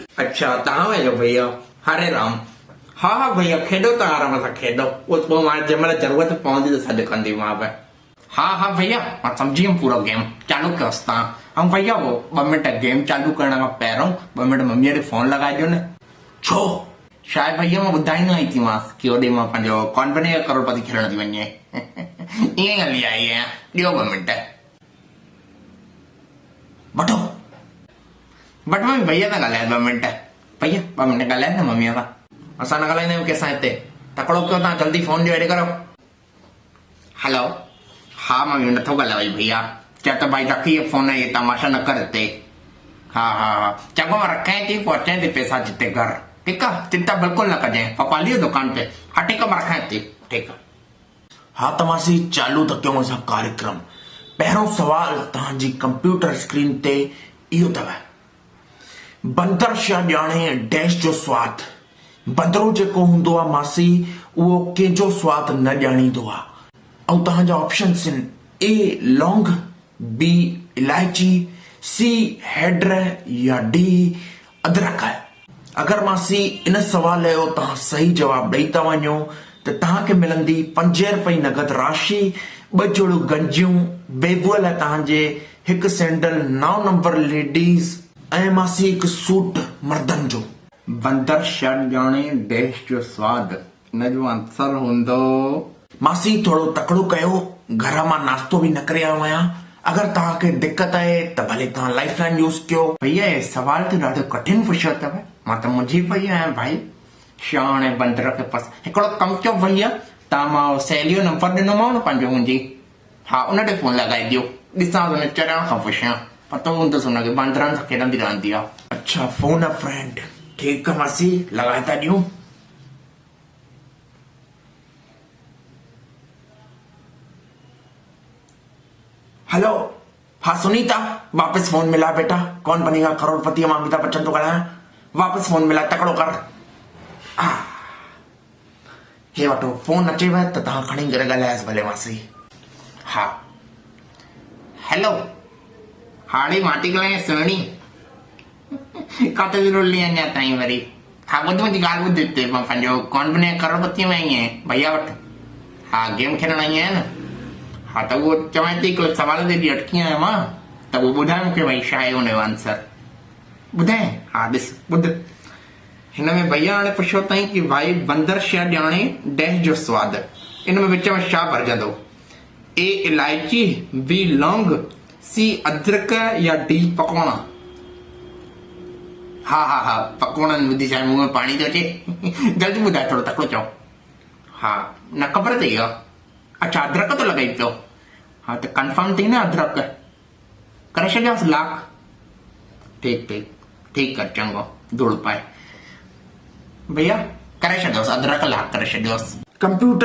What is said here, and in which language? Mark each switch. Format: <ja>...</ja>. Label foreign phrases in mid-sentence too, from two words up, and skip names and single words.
<sd>अच्छा तव्हां आहियो भैया, हरे राम। हा हा भैया खेॾो त आराम सां खेॾो, पोइ मां जंहिं महिल ज़रूरत पवंदी त सॾु कंदीमांव। हा हा भैया मां सम्झी वियुमि पूरो गेम, चालू कयोसि तव्हां। ऐं भैया वो 2 मिंट गेम चालू करण खां पहिरियों 2 मिंट मम्मीअ खे फोन लॻाइजो न। छो? छा आहे भैया, मां ॿुधाईंदो आई थी मांसि कि होॾे मां पंहिंजो कौन बनेगा करोड़पति खेलण थी वञे। ईअं ई हली आई आहियां, ॾियो 2 मिंट। वठो बट मम्मी भैया सां ॻाल्हाए 2 मिंट। भैया 2 मिंट ॻाल्हाए न मम्मीअ सां। असां न ॻाल्हाईंदा आहियूं कंहिंसां हिते। तकिड़ो कयो तव्हां, जल्दी फोन ॾियो, हेॾे करो। हेलो, हा मम्मी नथो ॻाल्हाए भैया, चए त भाई रखी फोन, इहे तमाशा न कर हिते। हा हा हा चङो, मां रखां थी, पोइ अचां थी पैसा जिते घर। ठीकु आहे, चिंता बिल्कुलु न कजांइ, पप्पा हली वियो दुकान ते। हा ठीकु आहे, मां रखां थी। ठीकु आहे। हा त मासी चालू त कयूं असां कार्यक्रम। पहिरियों सवाल तव्हांजी कंप्यूटर स्क्रीन ते इहो अथव, बंदर छा ॼाणे डैश जो स्वाद। बंदरो जेको हूंदो आहे मासी, उहो कंहिंजो स्वाद न ॼाणींदो आहे। ऐं तव्हांजा ऑप्शन्स आहिनि, ए लौंग, बी इलायची, सी हैड्र या डी अदरक। अगरि मासी इन सवाल जो तव्हां सही जवाबु ॾेई था वञो त तव्हांखे मिलंदी 5 रुपए नगद राशि, 2 जोड़ियूं गंजियूं, बेबूअ लाइ तव्हांजे 1 सैंडल 9 नंबर लेडीज़ ऐं मासी 1 सूट मर्दनि जो। बंदर छा ॼाणे डैश जो स्वाद, इन जो आंसर हूंदो। मासी थोरो तकड़ो कयो, घर मां नाश्तो बि न करे आयो आहियां। अगरि तव्हांखे दिक़त आहे त भले तव्हां</sd> <en>life line use</en> <sd>कयो। भैया हे सवाल त ॾाढो कठिन पुछियो अथव, मां त मुंझी पई आहियां भाई। छा हाणे बंदर खे हिकिड़ो कमु कयो भैया, तव्हां मां सहेलियो नंबर ॾिनोमांव न पंहिंजो मुंहिंजी, हा उन ते फोन लॻाए ॾियो, ॾिसां हुन चढ़ण खां पुछां, पतो हूंदुसि हुनखे बंदरनि सां खेॾंदी रहंदी आहे।</sd> <en>अच्छा phone a friend,</en> <sd>ठीकु आहे मासी, लॻाए था ॾियूं।</sd> <hi>हेलो, हाँ सुनीता, वापस फोन मिला बेटा।</hi> <sd>कौन बनेगा करोड़पति, मां अमिताभ बच्चन तो ॻाल्हायां।</sd> <hi>वापस फोन मिला,</hi> <sd>तकड़ो कर। हे वठो, फोन अचेव त तव्हां खणी करे ॻाल्हायोसि भले मासी। हा हेलो, हाणे माटी ॻाल्हाए सुहिणी, काथे रुली अञा ताईं वरी। हा ॿुध मुंहिंजी ॻाल्हि ॿुध, हिते मां पंहिंजो कौन बनेगा करोड़पति में आई आहियां भैया वटि। हा गेम खेॾण आई आहियां न। हा त उहो चवां थी, हिकिड़े सवाल ते बि अटकी आहियां मां, त उहो ॿुधाए मूंखे भई छा आहे हुनजो आंसर, ॿुधाए। हा ॾिस ॿुध, हिन में भैया हाणे पुछियो अथई कि भाई बंदर छा ॼाणे डैश जो स्वाद, इन में विच में छा भरजंदो। ए इलायची, बी लौंग, सी अदरक या डी पकौड़ा। हा हा हा पकौड़नि ॿुधी छा मुंहं में पाणी थो अचे। जल्दी ॿुधाए, थोरो तकिड़ो चओ। हा न ख़बर अथई इहा। अच्छा अदरक तो लॻाई पियो। हाँ तो कंफर्म थी न, अदरक करे छॾियोसि लाख। ठीकु ठीकु ठीकु आहे, चङो धूड़ पाए भैया, करे छॾियोसि अदरक लाख करे छॾियोसि।</sd>